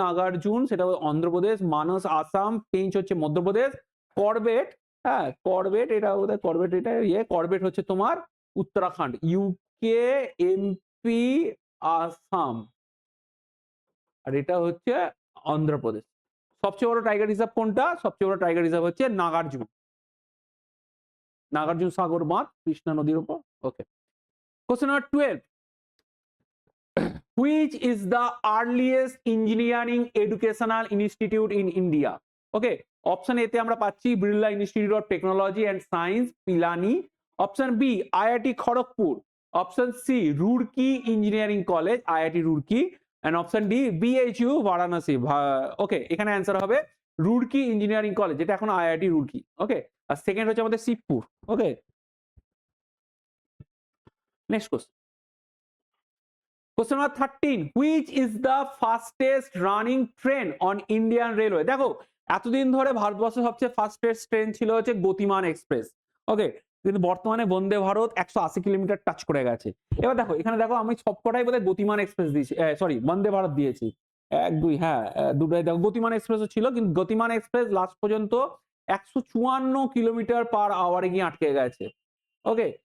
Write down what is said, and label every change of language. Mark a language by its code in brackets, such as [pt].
[bn] নাগার্জুন সেটা অন্ধ্রপ্রদেশ, মানস আসাম, পেঞ্চ হচ্ছে মধ্যপ্রদেশ, করবেট, হ্যাঁ করবেট এটা বোধহয় করবেট, এটা করবেট হচ্ছে তোমার উত্তরাখণ্ড, ইউকে, এমপি, আসাম, আর এটা হচ্ছে অন্ধ্রপ্রদেশ। সবচেয়ে বড় টাইগার রিজার্ভ কোনটা? সবচেয়ে বড় টাইগার রিজার্ভ হচ্ছে নাগার্জুন, নাগার্জুন সাগর বাঁধ কৃষ্ণা নদীর উপর। ওকে, question number 12. [en] Which is the earliest engineering educational institute in India? [bn] Okay, option A তে আমরা পাচ্ছি Birla institute of technology and science Pilani, option B IIT Kharagpur, option C Roorkee engineering college IIT Roorkee, and option D BHU Varanasi. ওকে, এখানে answer হবে Roorkee engineering college, যেটা এখন IIT Roorkee. ওকে, আর second হচ্ছে আমাদের শিবপুর। ওকে, next question. [en] Question number 13. Which is the fastest running train on Indian Railway? [bn] দেখো, এতদিন ধরে ভারতবর্ষের সবচেয়ে ফাস্টেস্ট ট্রেন ছিল হচ্ছে গতিমান এক্সপ্রেস। ওকে, কিন্তু বর্তমানে বন্দে ভারত 180 কিলোমিটার টাচ করে গেছে। এবার দেখো, এখানে দেখো আমি সবকটাই বোধহয় গতিমান এক্সপ্রেস দিয়েছি, সরি বন্দে ভারত দিয়েছি। 1 2 হ্যাঁ, দুটোই দেখো গতিমান এক্সপ্রেসও ছিল, কিন্তু গতিমান এক্সপ্রেস লাস্ট পর্যন্ত 154 কিলোমিটার পার আওয়ারে গিয়ে আটকে গেছে। ওকে,